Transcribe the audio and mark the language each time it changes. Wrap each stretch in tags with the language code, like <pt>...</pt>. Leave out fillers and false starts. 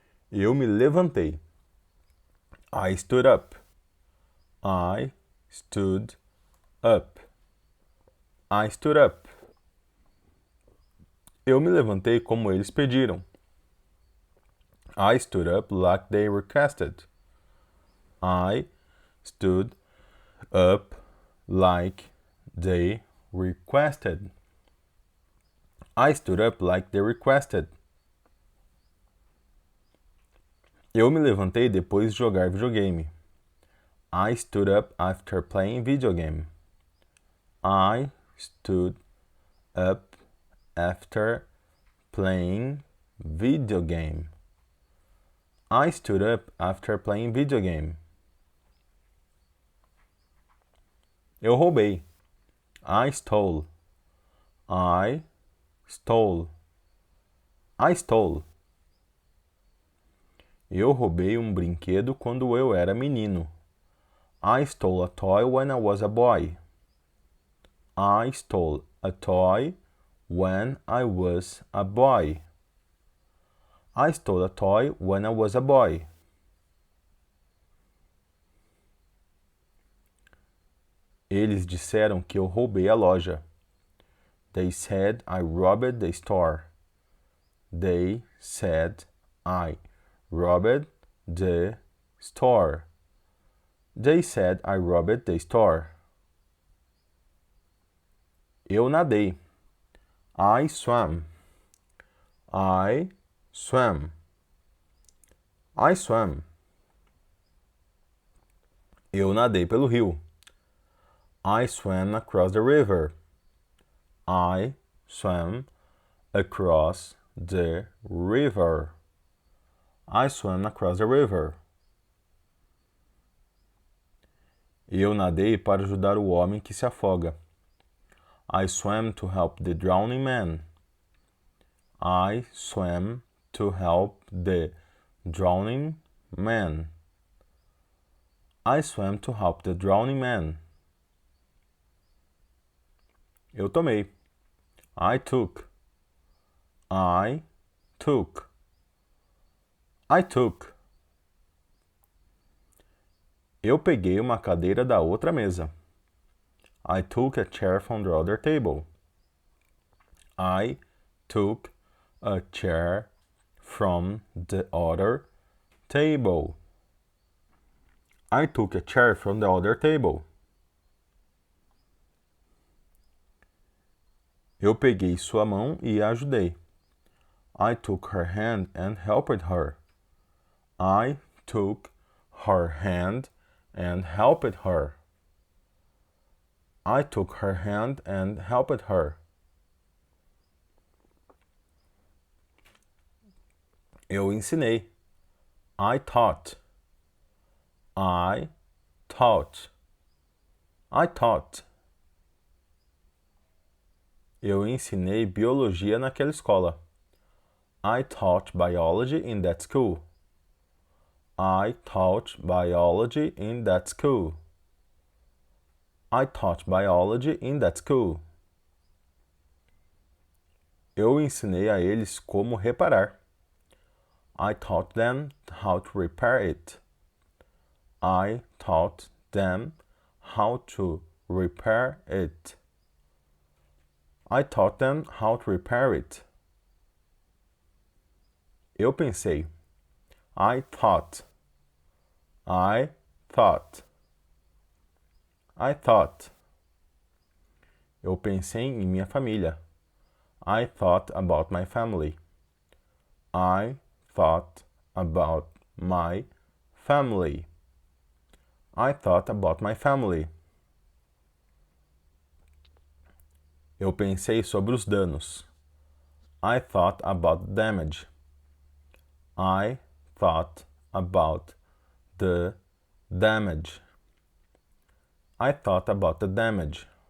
<pt>Eu me levantei.</pt> <en>I stood up. I stood up. I stood up.</en> <pt>Eu me levantei como eles pediram.</pt> <en>I stood up like they requested. I stood up like they requested. I stood up like they requested.</en> <pt>Eu me levantei depois de jogar videogame.</pt> <en>I stood up after playing video game. I stood up after playing video game. I stood up after playing video game.</en> <pt>Eu roubei.</pt> <en>I stole. I stole. I stole.</en> <pt>Eu roubei um brinquedo quando eu era menino.</pt> <en>I stole a toy when I was a boy. I stole a toy when I was a boy. I stole a toy when I was a boy.</en> <pt>Eles disseram que eu roubei a loja.</pt> <en>They said I robbed the store. They said I robbed the store. They said I robbed the store.</en> <pt>Eu nadei.</pt> <en>I swam. I swam. I swam.</en> <pt>Eu nadei pelo rio.</pt> <en>I swam across the river. I swam across the river. I swam across the river.</en> <pt>Eu nadei para ajudar o homem que se afoga.</pt> <en>I swam to help the drowning man. I swam to help the drowning man. I swam to help the drowning man.</en> <pt>Eu tomei.</pt> <en>I took. I took. I took.</en> <pt>Eu peguei uma cadeira da outra mesa.</pt> <en>I took a chair from the other table. I took a chair from the other table. I took a chair from the other table.</en> <pt>Eu peguei sua mão e a ajudei.</pt> <en>I took her hand and helped her. I took her hand and helped her. I took her hand and helped her.</en> <pt>Eu ensinei.</pt> <en>I taught. I taught. I taught.</en> <pt>Eu ensinei biologia naquela escola.</pt> <en>I taught biology in that school. I taught biology in that school. I taught biology in that school.</en> <pt>Eu ensinei a eles como reparar.</pt> <en>I taught them how to repair it. I taught them how to repair it. I taught them how to repair it.</en> <pt>Eu pensei.</pt> <en>I thought. I thought. I thought.</en> <pt>Eu pensei em minha família.</pt> <en>I thought about my family. I thought about my family. I thought about my family.</en> <pt>Eu pensei sobre os danos.</pt> <en>I thought about damage. I thought about the damage. I thought about the damage.</en>